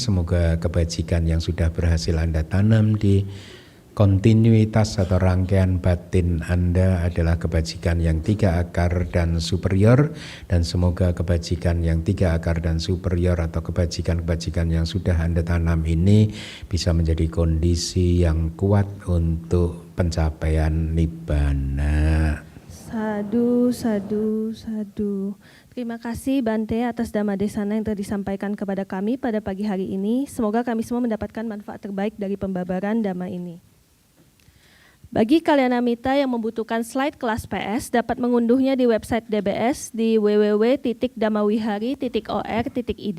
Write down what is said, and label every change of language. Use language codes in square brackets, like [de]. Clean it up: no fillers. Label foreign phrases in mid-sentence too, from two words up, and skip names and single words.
[id] Semoga kebajikan yang sudah berhasil Anda tanam di kontinuitas atau rangkaian batin Anda adalah kebajikan yang 3 akar dan superior, dan semoga kebajikan yang 3 akar dan superior atau kebajikan-kebajikan yang sudah Anda tanam ini bisa menjadi kondisi yang kuat untuk pencapaian nibbana. [pi] Sadu, sadu, sadu. [id] Terima kasih Bante atas Dhamma Desana yang telah disampaikan kepada kami pada pagi hari ini. Semoga kami semua mendapatkan manfaat terbaik dari pembabaran Dhamma ini. Bagi Kalyanamita yang membutuhkan slide kelas PS dapat mengunduhnya di website DBS di www.dhammawihari.or.id.